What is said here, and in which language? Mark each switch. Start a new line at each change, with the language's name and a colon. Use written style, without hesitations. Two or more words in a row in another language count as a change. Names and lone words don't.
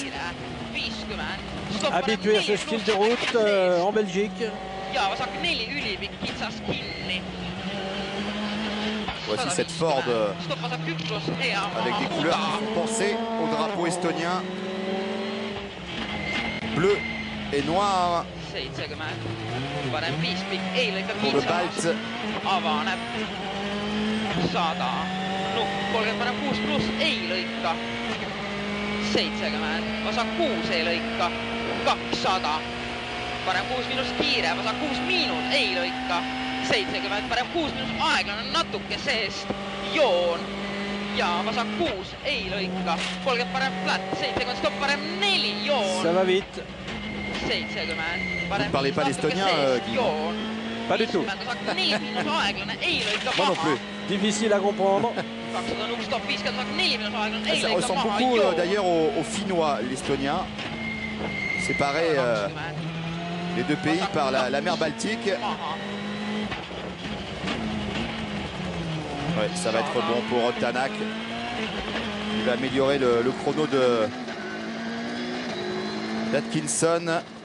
French: Habitué à ce style de route en Belgique. Voici cette Ford avec des couleurs qui font penser au drapeau estonien. Bleu et noir 70,
Estonian: parem viispikk, ei lõika
French: pour le
Estonian: kitsas, Balt. avaneb 100, nukk 30 parem 6 pluss, ei lõika 70, vasak 6 ei lõika 200, parem 6 miinus kiire, vasak 6 miinus, ei lõika 70, parem 6 miinus aeglane, natuke seest, joon ja vasak 6 ei lõika, 30 parem flat, 70 stopp, parem 4, joon.
French: Ça va vite.
Estonian: 70, parem
French: Vous parlez pas l'estonien, Guy?
Estonian: joon.
French: Pas du tout.
Estonian: Vasak 4 miinus aeglane, ei lõika
French: Moi non
Estonian: maha.
French: plus. Difficile à comprendre.
Estonian: 200 nukk stopp, 50 vasak 4 miinus aeglane, ei
French: Ça
Estonian: lõika
French: ressemble
Estonian: maha,
French: beaucoup
Estonian: joon.
French: d'ailleurs au finnois, l'estonien. Séparés les deux pays par la mer Baltique.
Estonian: Maha.
French: Ouais, ça va être bon pour Tanak. Il va améliorer le chrono d'Atkinson.